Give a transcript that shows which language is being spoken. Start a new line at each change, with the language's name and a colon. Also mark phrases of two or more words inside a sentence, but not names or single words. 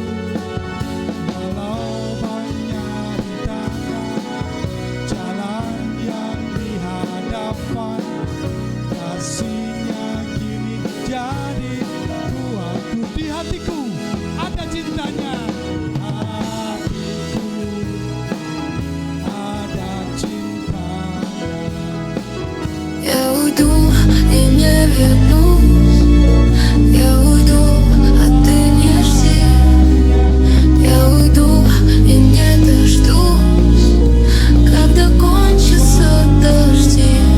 Indonesian: Walau banyak rintangan, jalan yang dihadapan, kasih-Nya kini jadi kuatku. Di hatiku ada cintanya, hatiku ada cintanya.
Russian: Я уйду и не вернусь. Я уйду, а ты не жди. Я уйду и не дождусь, когда кончатся дожди.